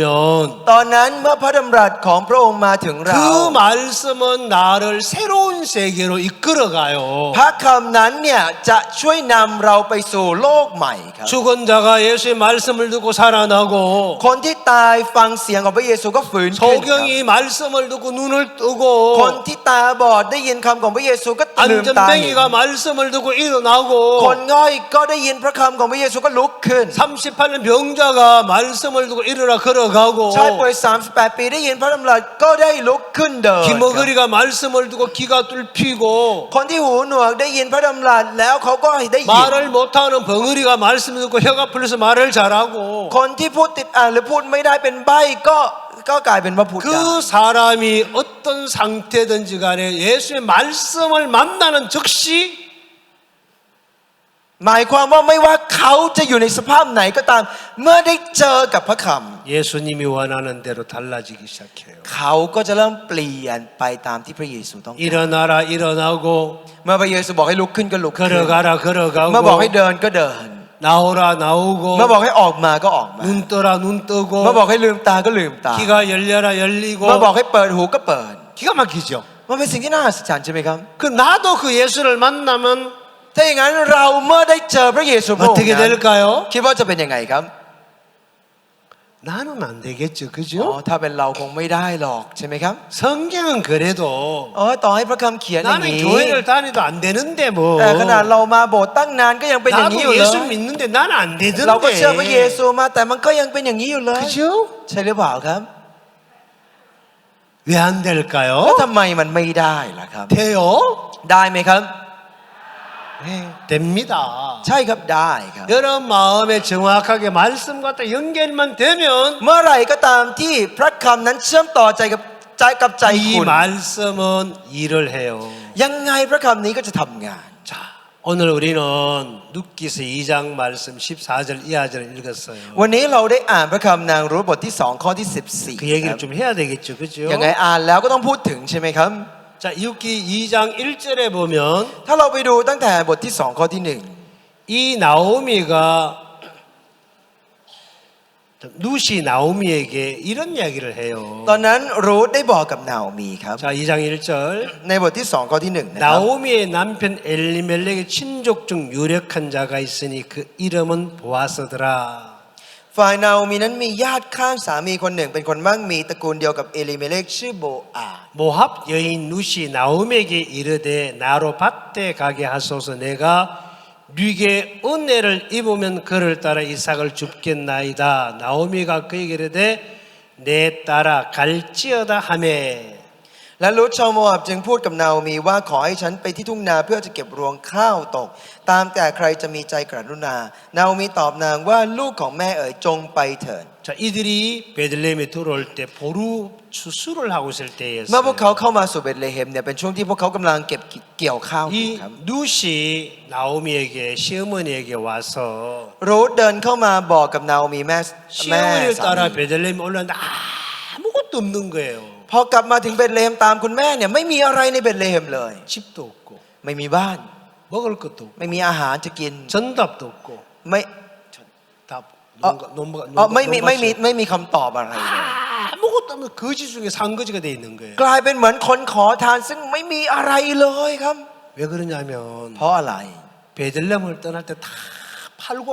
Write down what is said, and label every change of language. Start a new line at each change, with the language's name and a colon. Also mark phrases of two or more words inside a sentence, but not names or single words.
Thai: ตอนนั้นเมื่อพระดำรัสของพระองค์มาถึงเรา
Korean: 그 말씀은 나를 새로운 세계로 이끌어가요.
Thai: พระคำนั้นเนี่ยจะช่วยนำเราไปสู่โลกใหม่ครับ
Korean: 죽은 자가 예수의 말씀을 듣고 살아나고
Thai: คนที่ตายฟังเสียงของพระเยซูก็ฟื้นขึ้นครับ
Korean: 소경이 말씀을 듣고 눈을
Thai: คน
Korean: 뜨고
Thai: ที่ตาบอดได้ยินคำของพระเยซูก็ลืมตาเห็น
Korean: 안전뱅이가 말씀을 듣고 일어나고
Thai: คนง่อยก็ได้ยินพระคำของพระเยซูก็ลุกขึ้น
Korean: 38년 병자가 말씀을 듣고 일어나 걸어가고
Thai: ชายป่วย38 ปีได้ยินพระดำรัสก็ได้ลุกขึ้นเดินครับ
Korean: 귀머거리가 말씀을 듣고 귀가 뚫히고
Thai: คนที่หูหนวกได้ยินพระดำรัสแล้วเขาก็ได้ยิน
Korean: 말을 못하는 벙어리가 말씀을 듣고 혀가 풀려서 말을 잘하고
Thai: คนที่พูดติดอ่านหรือพูดไม่ได้เป็นใบ้ก็กลายเป็นว่าพูดได้
Korean: 그 사람이 어떤 상태든지 간에 예수의 말씀을 만나는 즉시
Thai: หมายความว่าไม่ว่าเขาจะอยู่ในสภาพไหนก็ตามเมื่อได้เจอกับพระค
Korean: 예수님이 원하는 대로 달라지기 시작해요.
Thai: ำเขาก็จะเริ่มเปลี่ยนไปตามที่พระเยซูต้องการ
Korean: 일어나라 일어나고
Thai: เมื่อพระเยซูบอกให้ลุกขึ้นก็ลุกขึ้น
Korean: 걸어가라
Thai: เมื่อบอก
Korean: 걸어가고
Thai: ให้เดินก็เดิน
Korean: 나오라 나오고
Thai: เมื่อบอกให้ออกมาก็ออกมา
Korean: 눈 떠라 눈 뜨고
Thai: เมื่อบอกให้ลืมตาก็ลืมตา
Korean: 귀가 열려라 열리고
Thai: เมื่อบอกให้เปิดหูก็เปิด
Korean: 기가 막히죠.
Thai: มันเป็นสิ่งที่น่าอัศจรรย์ใช่ไหมครับ
Korean: 그 나도 그 예수를 만나면
Thai: ถ้าอย่างนั้นเราเมื่อได้เจอพระเยซูพระองค์
Korean: 어떻게
Thai: นั้น
Korean: 될까요?
Thai: คิดว่าจะเป็นยังไงครับ
Korean: 나는 안 되겠죠,
Thai: อ๋อ
Korean: 그죠?
Thai: ถ้าเป็นเราคงไม่ได้หรอกใช่ไหมครับ
Korean: 성경은 그래도
Thai: ต่อให้พระคำเขียนอย่าง
Korean: 나는
Thai: นี้
Korean: 교회를 다니도 안 되는데 뭐
Thai: แต่ขนาดเรามาโบสถ์ตั้งนานก็ยังเป็นอย่างนี้อยู่
Korean: 나도
Thai: เลย
Korean: 예수 믿는데 나는 안
Thai: เราก็เชื่อพระเย
Korean: 되던데
Thai: ซูมาแต่มันก็ยังเป็นอย่างนี้อยู่เลย
Korean: 그죠?
Thai: ใช่หรือเปล่าครับ
Korean: 왜 안
Thai: แล้ว
Korean: 될까요?
Thai: ทำไมมันไม่ได้ล่ะครับ
Korean: 돼요?
Thai: ได้ไหมครับ
Korean: 됩니다.
Thai: ใช่ครับได้ครับ
Korean: 여러분 마음에 정확하게 말씀과 딱 연결만 되면
Thai: เมื่อไหร่ก็ตามที่พระคำนั้นเชื่อมต่อใจกับใจ
Korean: 이
Thai: คุณ
Korean: 말씀은 일을 해요.
Thai: ยังไงพระคำนี้ก็จะทำงาน
Korean: 자, 오늘 우리는 룻기서 2장 말씀 14절 이하절을 읽었어요.
Thai: วันนี้เราได้อ่านพระคำนางรูธบทที่2ข้อที่14
Korean: 그 얘기를 좀 해야 되겠죠, 그죠?
Thai: ยังไงอ่านแล้วก็ต้องพูดถึงใช่ไหมครับ
Korean: 자, 룻기 2장 1절에 보면
Thai: ถ้าเราไปดูตั้งแต่บทที่2ข้อที่
Korean: 이 나오미가 룻이 나오미에게 이런 이야기를 해요.
Thai: 1ตอนนั้นรูธได้บอกกับนาโอมีครับ
Korean: 자, 2장 1절.
Thai: ในบทที่2ข้อที่1นะครับ
Korean: 나오미의 남편 엘리멜렉의 친족 중 유력한 자가 있으니 그 이름은 보아스더라.
Thai: ฝ่ายนาโอมีนั้นมีญาติข้างสามีคนหนึ่งเป็นคนมั่งมีตระกูลเดียวกับเอลิเมเลกชื่อโบอาส
Korean: 모압 여인 룻이 나오미에게 이르되 나로 밭에 가게 하소서 내가 뉘게 은혜를 입으면 그를 따라 이삭을 줍겠나이다. 나오미가 그에게 이르되 내 따라 갈지어다 하매
Thai: และรูธชาวโมอาบจึงพูดกับนาโอมีว่าขอให้ฉันไปที่ทุ่งนาเพื่อจะเก็บรวงข้าวตก ตามแต่ใครจะมีใจกรุณานาโอมีตอบนางว่าลูกของแม่เอ๋ยจงไปเถิด
Korean: 자, 이들이 베들레헴에 들어올 때 보루 추수를 하고 있을
Thai: เมื่อพวกเขา
Korean: 때였어요.
Thai: เข้ามาสู่เบธเลเฮมเนี่ยเป็นช่วงที่พวกเขากำลังเก็บเกี่ยวข้าวอยู่
Korean: 이
Thai: ครับ
Korean: 룻이 나오미에게 시어머니에게 와서
Thai: รูธเดินเข้ามาบอกกับนาโอมีแม่
Korean: 시어머니를
Thai: สา
Korean: 따라
Thai: มี
Korean: 베들레헴에 올랐는데 아무것도 없는 거예요.
Thai: พอกลับมาถึงเบธเลเฮมตามคุณแม่เนี่ยไม่มีอะไรในเบธเลเฮมเลย
Korean: 집도 없고
Thai: ไม่มีบ้าน
Korean: 먹을 것도 없고
Thai: ไม่มีอาหารจะกิน
Korean: 전답도 없고
Thai: ไม่
Korean: 다 어, 농가
Thai: ไม่มีคำตอบอะไรเลย
Korean: 아무것도 없는 거지 중에 산거지가 돼 있는 거예요.
Thai: กลายเป็นเหมือนคนขอทานซึ่งไม่มีอะไรเลยครับ
Korean: 왜 그러냐면
Thai: เพราะอะไร
Korean: 베들레헴을 떠날 때 다 팔고